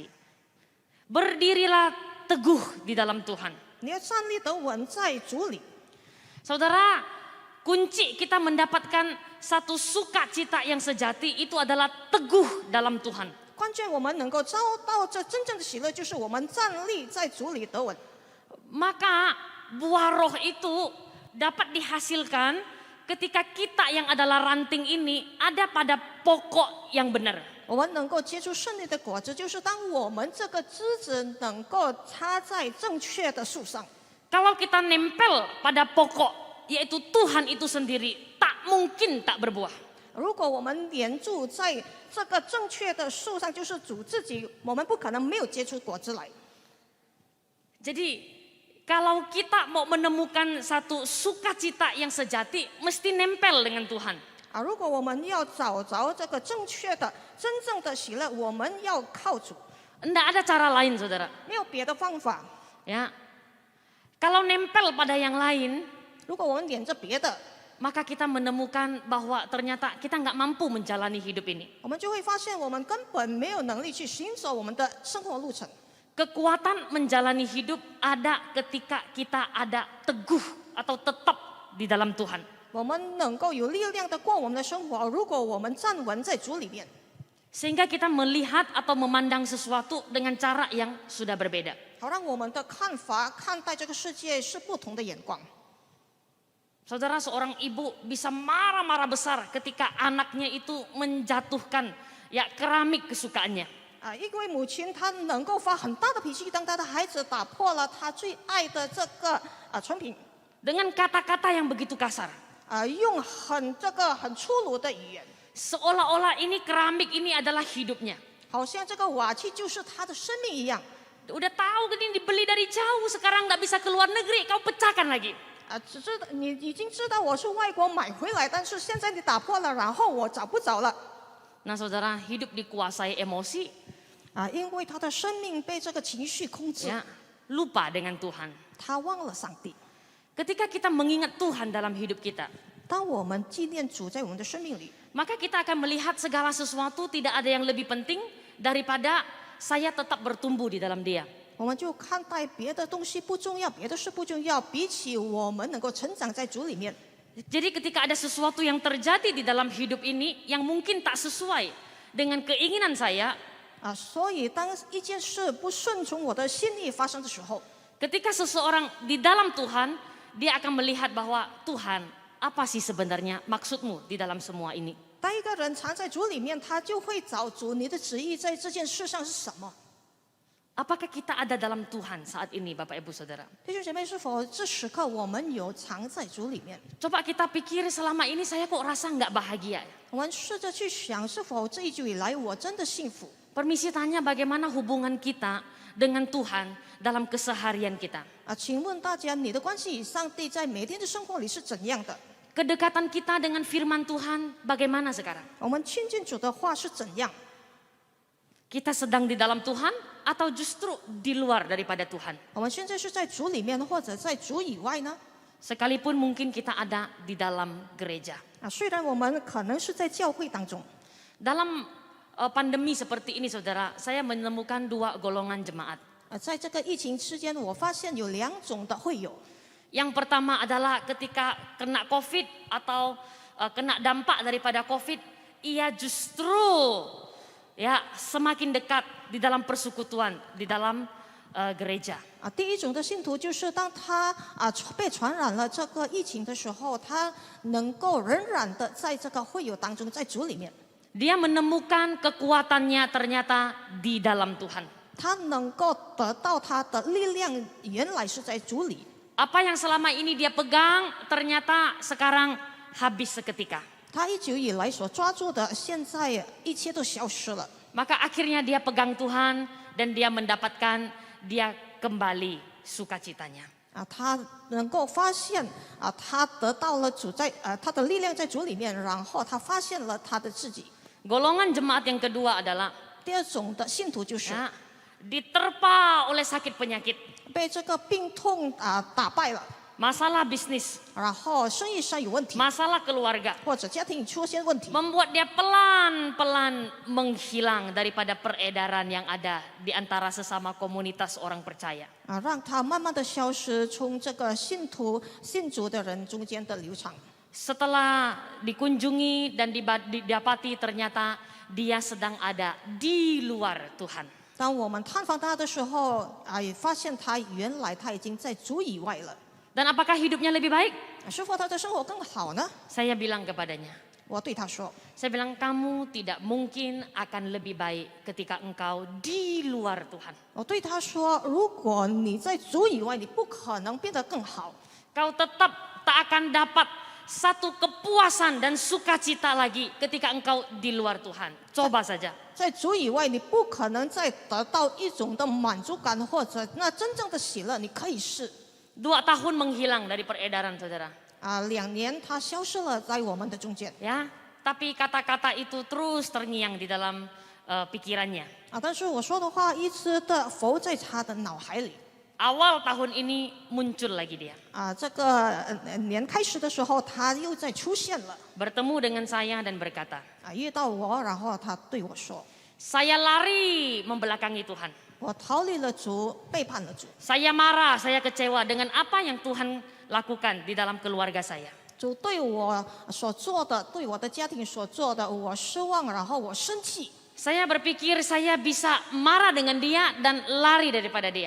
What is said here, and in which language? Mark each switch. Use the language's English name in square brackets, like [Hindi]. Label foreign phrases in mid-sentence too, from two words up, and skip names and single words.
[Indonesian] Berdirilah teguh di dalam Tuhan. [Chinese] 你要站立得稳在主里。 [Indonesian] Saudara, kunci kita mendapatkan satu sukacita yang sejati itu adalah teguh dalam Tuhan. [Chinese] 关键我们能够找到这真正的喜乐，就是我们站立在主里得稳。 [Indonesian] Maka buah roh itu dapat dihasilkan ketika kita yang adalah ranting ini ada pada pokok yang benar. [Chinese] 我们能够结出胜利的果子，就是当我们这个枝子能够插在正确的树上。 [Indonesian] Kalau kita nempel pada pokok, yaitu Tuhan itu sendiri, tak mungkin tak berbuah. [Chinese] 如果我们连住在这个正确的树上，就是主自己，我们不可能没有结出果子来。 [Indonesian] Jadi kalau kita mau menemukan satu sukacita yang sejati, mesti nempel dengan Tuhan. [Chinese] 如果我们要找着这个正确的、真正的喜乐，我们要靠主， [Indonesian] Tidak ada cara lain, saudara. [Chinese] 没有别的方法。 [Indonesian] Ya, kalau nempel pada yang lain, [Chinese] 如果我们连着别的， [Indonesian] maka kita menemukan bahwa ternyata kita nggak mampu menjalani hidup ini. [Chinese] 我们就会发现我们根本没有能力去行走我们的生活路程。 [Indonesian] Kekuatan menjalani hidup ada ketika kita ada teguh atau tetap di dalam Tuhan. [Chinese] 我们能够有力量的过我们的生活，如果我们站稳在主里面， [Indonesian] Sehingga kita melihat atau memandang sesuatu dengan cara yang sudah berbeda. [Chinese] 好让我们的看法看待这个世界是不同的眼光。 [Indonesian] Saudara, seorang ibu bisa marah-marah besar ketika anaknya itu menjatuhkan ya keramik kesukaannya. [Chinese] 因为母亲她能够发很大的脾气，当她的孩子打破了她最爱的这个纯品， [Indonesian] Dengan kata-kata yang begitu kasar. [Chinese] 用很粗鲁的语言， [Indonesian] Seolah-olah ini keramik ini adalah hidupnya. [Chinese] 好像这个瓦器就是她的生命一样。 [Indonesian] Udah tahu ini dibeli dari jauh, sekarang nggak bisa keluar negeri, kau pecahkan lagi. [Chinese] 你已经知道我是外国买回来，但是现在你打破了，然后我找不着了。 [Indonesian] Nah saudara, hidup dikuasai emosi, [Chinese] 因为他的生命被这个情绪控制， [Indonesian] ya, lupa dengan Tuhan. [Chinese] 他忘了上帝。 [Indonesian] Ketika kita mengingat Tuhan dalam hidup kita, [Chinese] 当我们纪念主在我们的生命里， [Indonesian] maka kita akan melihat segala sesuatu tidak ada yang lebih penting daripada saya tetap bertumbuh di dalam Dia. [Chinese] 我们就看待别的东西不重要，别的事不重要，比起我们能够成长在主里面。 [Indonesian] Jadi ketika ada sesuatu yang terjadi di dalam hidup ini yang mungkin tak sesuai dengan keinginan saya, [Chinese] 所以当一件事不顺从我的心意发生的时候， [Indonesian] ketika seseorang di dalam Tuhan, dia akan melihat bahwa Tuhan, apa sih sebenarnya maksudmu di dalam semua ini? [Chinese] 当一个人藏在主里面，他就会找主，你的旨意在这件事上是什么？ [Indonesian] Apakah kita ada dalam Tuhan saat ini, Bapak Ibu Saudara? [Chinese] 弟兄姐妹，是否这时刻我们有藏在主里面？ [Indonesian] Coba kita pikir selama ini saya kok rasa nggak bahagia. [Chinese] 我们试着去想，是否这一直以来我真的幸福？ [Indonesian] Permisi tanya bagaimana hubungan kita dengan Tuhan dalam keseharian kita. [Chinese] 请问大家，你的关系与上帝在每天的生活里是怎样的？ [Indonesian] Kedekatan kita dengan firman Tuhan bagaimana sekarang? [Chinese] 我们亲近主的话是怎样？ [Indonesian] Kita sedang di dalam Tuhan atau justru di luar daripada Tuhan? [Chinese] 我们现在是在主里面，或者在主以外呢？ [Indonesian] Sekalipun mungkin kita ada di dalam gereja. [Chinese] 虽然我们可能是在教会当中， [Indonesian] Dalam pandemi seperti ini saudara, saya menemukan dua golongan jemaat. [Chinese] 在这个疫情期间，我发现有2种的会友。 [Indonesian] Yang pertama adalah ketika kena COVID atau kena dampak daripada COVID, ia justru ya semakin dekat di dalam persekutuan, di dalam gereja. [Chinese] 第一种的信徒就是当他被传染了这个疫情的时候，他能够仍然的在这个会友当中，在主里面， [Indonesian] Dia menemukan kekuatannya ternyata di dalam Tuhan. [Chinese] 他能够得到他的力量，原来是在主里。 [Indonesian] Apa yang selama ini dia pegang ternyata sekarang habis seketika. [Chinese] 他一直以来所抓住的，现在一切都消失了。 [Indonesian] Maka akhirnya dia pegang Tuhan dan dia mendapatkan dia kembali sukacitanya. [Chinese] 他能够发现他得到了主在他的力量在主里面，然后他发现了他的自己。 [Indonesian] Golongan jemaat yang kedua adalah [Chinese] 第二种的信徒就是 [Indonesian] ya, diterpa oleh sakit penyakit, [Chinese] 被这个病痛打败了， [Indonesian] masalah bisnis, [Chinese] 然后生意上有问题， [Indonesian] masalah keluarga, [Chinese] 或者家庭出现问题， [Indonesian] membuat dia pelan-pelan menghilang daripada peredaran yang ada di antara sesama komunitas orang percaya. [Chinese] 让他慢慢的消失，从这个信主的人中间的流淌。 [Indonesian] Setelah dikunjungi dan didapati ternyata dia sedang ada di luar Tuhan. [Chinese] 当我们探访他的时候，也发现他原来他已经在主以外了。 [Indonesian] Dan apakah hidupnya lebih baik? [Chinese] 是否他的生活更好呢？ [Indonesian] Saya bilang kepadanya, [Chinese] 我对他说， [Indonesian] saya bilang kamu tidak mungkin akan lebih baik ketika engkau di luar Tuhan. [Chinese] 我对他说，如果你在主以外，你不可能变得更好。 [Indonesian] Kau tetap tak akan dapat satu kepuasan dan sukacita lagi ketika engkau di luar Tuhan. Coba saja. [Chinese] 在主以外，你不可能再得到一种的满足感，或者那真正的喜乐，你可以试。 [Indonesian] 2 tahun menghilang dari peredaran, saudara. [Chinese] 2 年，他消失了在我们的中间。 [Indonesian] Ya, tapi kata-kata itu terus terngiang di dalam pikirannya. [Chinese] 但是我说的话一直的浮在他的脑海里。 [Indonesian] Awal tahun ini muncul lagi dia. [Chinese] 这个年开始的时候，他又再出现了。 [Indonesian] Bertemu dengan saya dan berkata, [Chinese] 遇到我，然后他对我说 [Indonesian] saya lari membelakangi Tuhan. [Chinese] 我逃离了主，背叛了主。 [Indonesian] Saya marah, saya kecewa dengan apa yang Tuhan lakukan di dalam keluarga saya. [Chinese] 主对我所做的，对我的家庭所做的，我失望，然后我生气。 [Indonesian] Saya berpikir saya bisa marah dengan dia dan lari daripada dia.